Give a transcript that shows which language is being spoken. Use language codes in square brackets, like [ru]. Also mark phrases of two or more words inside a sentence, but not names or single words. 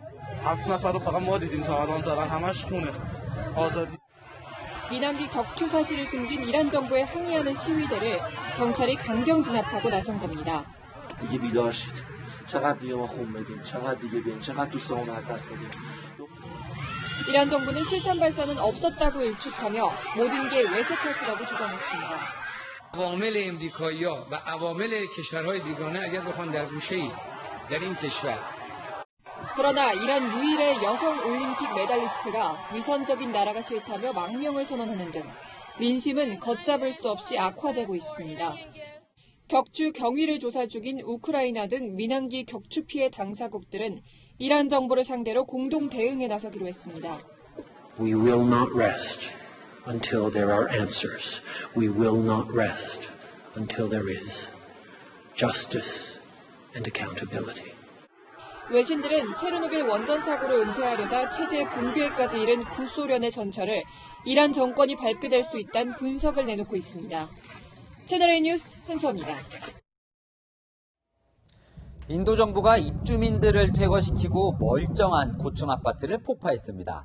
[ko] 민항기 격추 사실을 숨긴 이란 정부에 항의하는 시위대를 경찰이 강경 진압하고 나선 겁니다. 이란 정부는 실탄 발사는 없었다고 일축하며 모든 게 외세 탓이라고 주장했습니다. [fa] عوامل امریکایی‌ها و عوامل کشورهای بیگانه اگر بخوان در گوشه‌ای در این کشور [ko] 그러나 이란 유일의 여성 올림픽 메달리스트가 위선적인 나라가 싫다며 망명을 선언하는 등 민심은 걷잡을 수 없이 악화되고 있습니다. 격추 경위를 조사 중인 우크라이나 등 민항기 격추 피해 당사국들은 이란 정부를 상대로 공동 대응에 나서기로 했습니다. [en] We will not rest until there are answers. We will not rest until there is justice and accountability. [ko] 외신들은 체르노빌 원전 사고로 은폐하려다 체제 붕괴까지 이른 구소련의 전철을 이란 정권이 밟게 수 있다는 분석을 내놓고 있습니다. 채널A 뉴스 한수호입니다. 인도 정부가 입주민들을 퇴거시키고 멀쩡한 고층 아파트를 폭파했습니다.